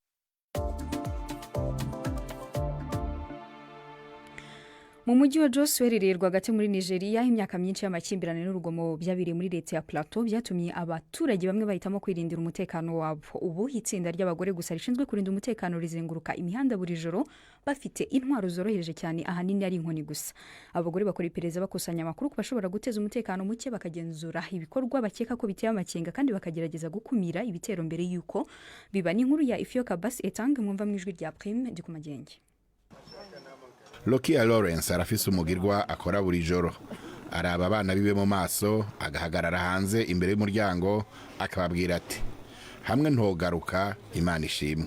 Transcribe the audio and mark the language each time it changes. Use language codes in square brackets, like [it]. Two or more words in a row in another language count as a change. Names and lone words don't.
[rn] Mu mujyi wa Jos uherereye rwagati muri Nigeria, imyaka myinshi y'amakimbirane n'urugomo byabiriye muri leta ya Plateau byatumye abaturage bamwe bahitamo kwirindira umutekano wabo. Ubu itsinda ry'abagore gusa rishinzwe kurinda umutekano rizenguruka imihanda buri joro bafite intwaro zoroheje cyane, ahanini ari inkoni gusa. Abagore bakora iperereza bakusanya amakuru ku bashobora guteza umutekano muke, bakagenzura ibikorwa bakeka ko biteye amakenga, kandi bakagerageza gukumira ibitero mbere y'uko biba. N'inkuru ya Ifyoka Bas Etang mwumva mu ijwi rya Prime Ndikumagenge. Lokia Lawrence arafise umugirwa akora buri joro. Araba abana bibe mu maso, agahagarara hanze imbere y'umuryango akababwira ati, hamwe ntogaruka Imana ishimwe.